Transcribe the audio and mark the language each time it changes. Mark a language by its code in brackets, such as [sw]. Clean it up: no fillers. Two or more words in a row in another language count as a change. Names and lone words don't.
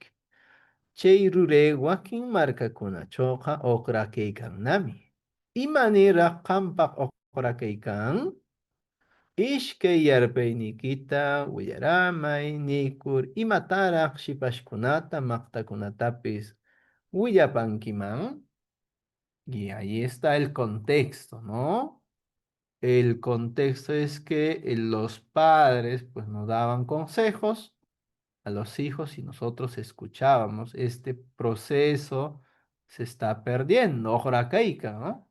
[qu] Chay ruray wakin markakunachuqa uqrakaykannami. Imaniraq qampaq uqrakaykan? Ishkay yarpaynikita willaramay nikur imataraq shipashkunata maqtakunatapis willapankiman. [es] Y ahí está el contexto, ¿no? El contexto es que los padres pues nos daban consejos a los hijos y nosotros escuchábamos. Este proceso se está perdiendo. [qu] Ojrakeikan, ¿no?